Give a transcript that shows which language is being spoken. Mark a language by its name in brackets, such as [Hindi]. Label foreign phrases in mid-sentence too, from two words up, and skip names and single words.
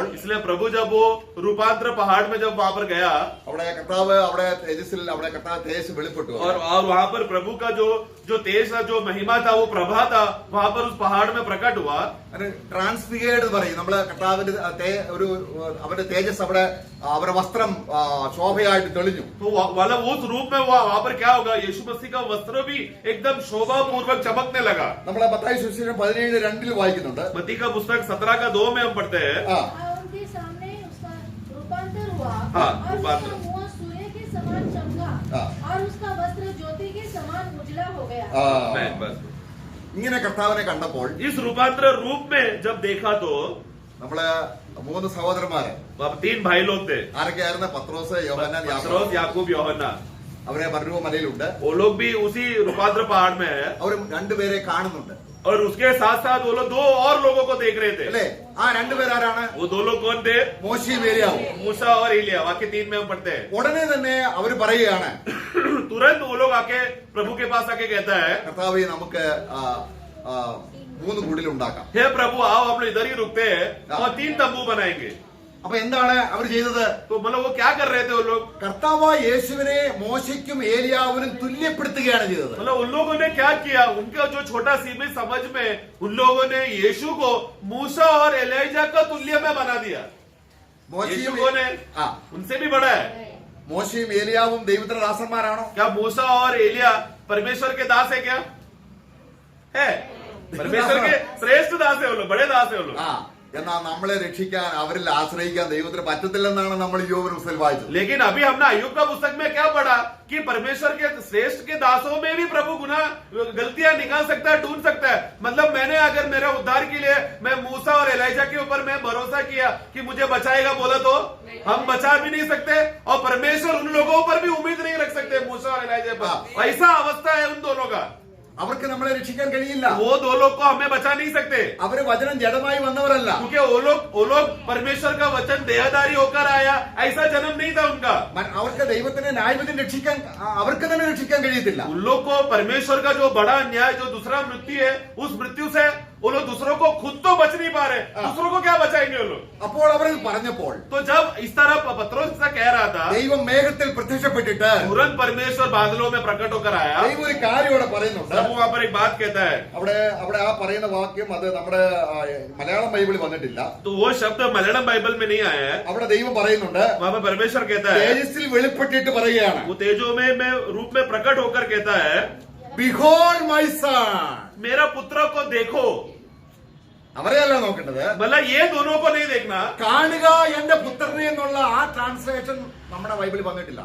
[Hindi] इसलिए प्रभु जब वो रूपांतर पहाड़ में जब वहां पर गया, [Malayalam] അവിടെ കർത്താവ് അവിടെ തേജസ്സിൽ അവിടെ കർത്താവ് തേജസ് വെളിപ്പെട്ടു. [Hindi] और वहां पर प्रभु का जो तेज था, जो महिमा था, वो प्रभा था, वहां पर उस पहाड़ में प्रकट हुआ. [Malayalam] ട്രാൻസ്ഫിഗേർഡ് പറയും. നമ്മള് കർത്താവിന്റെ ഒരു അവന്റെ തേജസ് അവിടെ അവരുടെ വസ്ത്രം ശോഭയായിട്ട് തെളിഞ്ഞു. [Hindi] तो मतलब उस रूप में वहां पर क्या होगा? यीशु मसीह का वस्त्र भी एकदम शोभा पूर्वक चमकने लगा. [Malayalam] നമ്മളെ മത്തായി സുവിശേഷം 17:2 വായിക്കുന്നുണ്ട്. [Hindi] मत्ती का पुस्तक 17:2 में हम पढ़ते हैं. ആ, उनके सामने उसका रूपांतर हुआ हाँ, और रूपांतर. उसका मुंह सूर्य के समान चमका हाँ. और उसका वस्त्र ज्योति के समान उजला हो गया. ആ. बस [Malayalam] ഇങ്ങനെ കർത്താവിനെ കണ്ടപ്പോൾ [Hindi] इस रूपांतर रूप में जब देखा तो [Malayalam] നമ്മള് 3 സഹോദരന്മാര് [Hindi] वहां 3 भाई लोग थे, [Malayalam] ആരൊക്കെയായിരുന്നു? പത്രോസ്, യോഹന്നാൻ, യാക്കോബ്. [Hindi] पतरस, याकूब, यूहन्ना. [Malayalam] അവരെ മറുവ മലയിലുണ്ട്. [Hindi] वो लोग भी उसी रूपांतर पहाड़ में है. [Malayalam] അവർ രണ്ടുപേരെ കാണുന്നുണ്ട്. [Hindi] और उसके साथ साथ वो लोग 2 और लोगों को देख रहे थे. [Malayalam] അല്ലേ? ആ രണ്ടുപേരാരാണ്? [Hindi] वो 2 लोग कौन थे? [Malayalam] മോശയും ഏലിയാവും. [Hindi] मूसा और एलिया. वाक्य 3 में हम पढ़ते हैं. [Malayalam] ഉടനെ തന്നെ അവര് പറയുകയാണ്, [Hindi] तुरंत वो लोग आके प्रभु के पास आके कहता है, [Malayalam] കർത്താവേ നമുക്ക് 3 കുടിലുണ്ടാക്കാം. [Hindi] हे प्रभु आओ हम लोग इधर ही रुकते हैं और 3 तंबू बनाएंगे. [Malayalam] അപ്പൊ എന്താണ് അവർ ചെയ്തത്? [Hindi] तो मतलब वो क्या कर रहे थे? वो लोग [Malayalam] കർത്താവ് യേശുവിനെ മോശയ്ക്കും ഏലിയാവിനും തുല്യപ്പെടുത്തുകയാണ് ചെയ്തത്. [Hindi] मतलब उन लोगों ने क्या किया? उनका जो छोटा सीमित समझ में उन लोगों ने यीशु को मूसा और एलिया का तुल्य में बना दिया. यीशु മോശയും कौन है? ആ, उनसे भी बड़ा है. [Malayalam] മോശയും ഏലിയാവും ദൈവത്തിന്റെ ദാസന്മാരാണോ? [Hindi] क्या मूसा और एलिया परमेश्वर के दास है क्या? है परमेश्वर के श्रेष्ठ दास है वो लोग, बड़े दास है वो लोग। [Malayalam] ആ എന്നാൽ നമ്മളെ രക്ഷിക്കാൻ അവരിൽ ആശ്രയിക്കാൻ ദൈവത്തിന് പറ്റത്തില്ലെന്നാണ് നമ്മൾ യോബിന്റെ പുസ്തകത്തിൽ വായിച്ചത്. [Hindi] लेकिन अभी हमने अय्यूब का पुस्तक में क्या पढ़ा कि परमेश्वर के श्रेष्ठ के दासों में भी प्रभु गुनाह गलतियां निकाल सकता है, ढूंढ सकता है। मतलब मैंने अगर मेरे उद्धार के लिए मैं मूसा और एलिजा के ऊपर मैं भरोसा किया कि मुझे बचाएगा बोला तो हम बचा भी नहीं सकते, और परमेश्वर उन लोगों पर भी उम्मीद नहीं रख सकते मूसा और एलिजा पर। ऐसा अवस्था है उन दोनों का। [Malayalam] അവർക്ക് നമ്മളെ രക്ഷിക്കാൻ കഴിയില്ല. [Hindi] वो दो लोग को हमें बचा नहीं सकते, [Malayalam] അവര് വചനം ജഡമായി വന്നവരല്ല. [Hindi] क्योंकि वो लोग परमेश्वर का वचन देहधारी होकर आया, ऐसा जन्म नहीं था उनका। [Malayalam] അവർക്ക് ദൈവത്തിന്റെ ന്യായവിധി രക്ഷിക്കാൻ അവർക്ക് തന്നെ രക്ഷിക്കാൻ കഴിയത്തില്ല. [Hindi] उन लोग को परमेश्वर का जो बड़ा अन्याय, जो दूसरा मृत्यु है, उस मृत्यु से वो लोग दूसरों को खुद तो बच नहीं पा रहे, दूसरों को क्या बचाएंगे वो लोग? [Malayalam] അപ്പോൾ അവർ പറഞ്ഞപ്പോൾ [Hindi] तो जब इस तरह पत्रोस ऐसा कह रहा था, [Malayalam] ദൈവം മേഘത്തിൽ പ്രത്യക്ഷപ്പെട്ടിട്ട് [Hindi] तुरंत परमेश्वर बादलों में प्रकट होकर आया। [Malayalam] ദൈവം ഒരു കാര്യം ഇവിടെ പറയുന്നുണ്ട്. [Hindi] तब वहां पर एक बात कहता है, [Malayalam] അവിടെ ആ പറയുന്ന വാക്യം അത് നമ്മുടെ മലയാളം ബൈബിളിൽ വന്നിട്ടില്ല. [Hindi] तो वो शब्द मलयालम बाइबल में नहीं आया है। [Malayalam] അവിടെ ദൈവം പറയുന്നുണ്ട്, [Hindi] वहां पर परमेश्वर कहता है, [Malayalam] തേജസ്സിൽ വെളിപ്പെട്ടിട്ട് പറയുകയാണ്, [Hindi] वो तेजो में रूप में प्रकट होकर कहता है, [English] Behold my son. [Hindi] मेरा पुत्र को देखो। [Malayalam] അവരെയല്ല നോക്കേണ്ടത്, [Hindi] मतलब ये दोनों को नहीं देखना, [Malayalam] കാണുക എന്റെ പുത്രനെ എന്നുള്ള ആ ട്രാൻസ്ലേഷൻ നമ്മുടെ ബൈബിളിൽ വന്നിട്ടില്ല.